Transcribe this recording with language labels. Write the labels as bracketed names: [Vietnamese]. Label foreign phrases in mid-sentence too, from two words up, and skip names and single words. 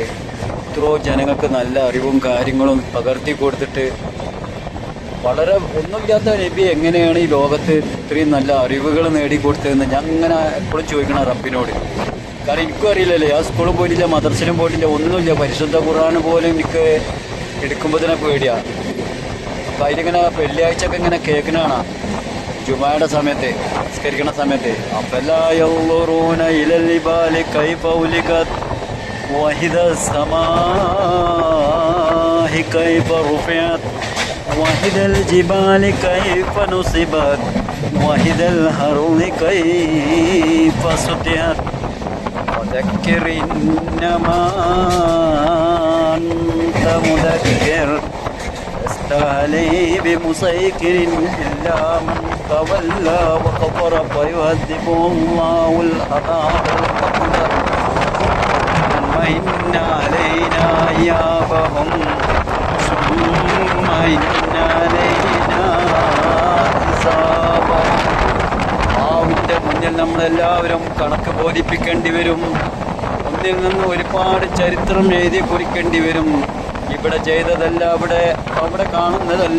[Malayalam] എത്രയോ ജനങ്ങൾക്ക് നല്ല അറിവും കാര്യങ്ങളും പകർത്തി കൊടുത്തിട്ട് വളരെ ഒന്നുമില്ലാത്ത നബി എങ്ങനെയാണ് ഈ ലോകത്ത് ഇത്രയും നല്ല അറിവുകൾ നേടിക്കൊടുത്തതെന്ന് ഞാൻ അങ്ങനെ എപ്പോഴും ചോദിക്കണം റബ്ബിനോട്. കാരണം എനിക്കും അറിയില്ലല്ലേ, ഞാൻ സ്കൂളിൽ പോയിട്ടില്ല, മദ്രസയിലും പോയിട്ടില്ല, ഒന്നുമില്ല. പരിശുദ്ധ ഖുർആൻ പോലും എനിക്ക് എടുക്കുമ്പോൾ തന്നെ പേടിയാണ്. അപ്പം അതിലിങ്ങനെ വെള്ളിയാഴ്ചയൊക്കെ ഇങ്ങനെ കേൾക്കണതാണ് ജുമായുടെ സമയത്ത്, നിസ്കരിക്കണ സമയത്ത്. [Arabic] وحد الجبال كيف نصبت وحد الأرض كيف سطحت وذكر إنما أنت مذكر لست عليه بمسيطر إلا من تولى وكفر فيعذبه الله العذاب الأكبر ثم إن علينا إيابهم [Malayalam] ആവിൻ്റെ മുന്നിൽ നമ്മളെല്ലാവരും കണക്ക് ബോധിപ്പിക്കേണ്ടി വരും. ഒന്നിൽ നിന്ന് ഒരുപാട് ചരിത്രം എഴുതി കുറിക്കേണ്ടി വരും. ഇവിടെ ചെയ്തതല്ല അവിടെ കാണുന്നതല്ല.